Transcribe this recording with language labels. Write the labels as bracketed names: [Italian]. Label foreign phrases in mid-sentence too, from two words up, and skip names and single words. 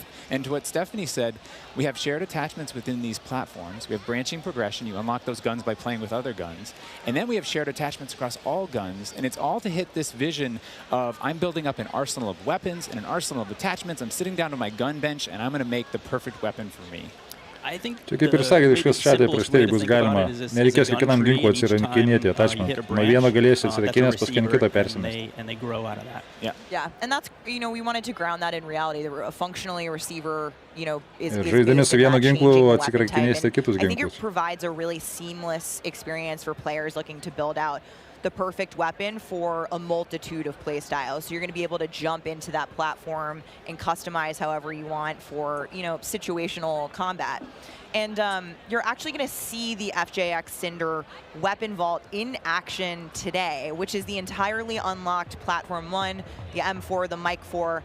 [English] And to what Stephanie said, we have shared attachments within these platforms. We have branching progression. You unlock those guns by playing with other guns. And then we have shared attachments across all guns, and it's all to hit this vision of I'm building up an arsenal of weapons and an arsenal of attachments. I'm sitting down to my gun bench, and I'm going to make the perfect weapon for me. [Lithuanian] Čia kaip ir sakėte, iškas chat'e prieš tai bus galima, nereikės kiekvienam ginklui atsirinkinėti attachment. Nuo vieno galėsi atsirinkęs, paskui kitą persimesti. [English] Yeah, and that's, you know, we wanted to ground that in reality. Functionally, a receiver, you know, is [Lithuanian] žaisdami su vienu ginklu atsirinkinėsite kitus ginklus. [English] I think it provides a really seamless experience for players looking to build out the perfect weapon for a multitude of play styles. So you're going to be able to jump into that platform and customize however you want for, you know, situational combat. And you're actually going to see the FJX Cinder weapon vault in action today, which is the entirely unlocked Platform 1, the M4, the Mic 4.